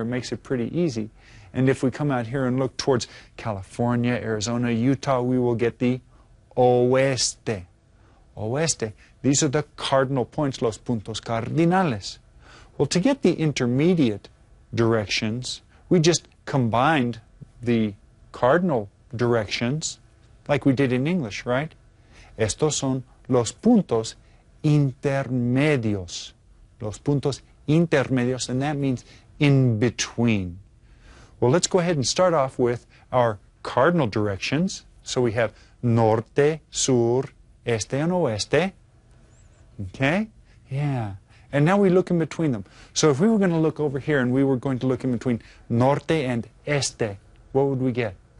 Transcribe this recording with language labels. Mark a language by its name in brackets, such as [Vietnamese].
[English] It makes it pretty easy. And if we come out here and look towards California, Arizona, Utah, we will get the oeste. Oeste. These are the cardinal points, [Spanish] los puntos cardinales. [English] Well, to get the intermediate directions, we just combined the cardinal directions like we did in English, right? [Spanish] Estos son los puntos intermedios. Los puntos intermedios, [English] and that means in between. Well, let's go ahead and start off with our cardinal directions. So we have norte, sur, este, and oeste. Okay? Yeah. And now we look in between them. So if we were going to look over here and we were going to look in between norte and este, what would we get?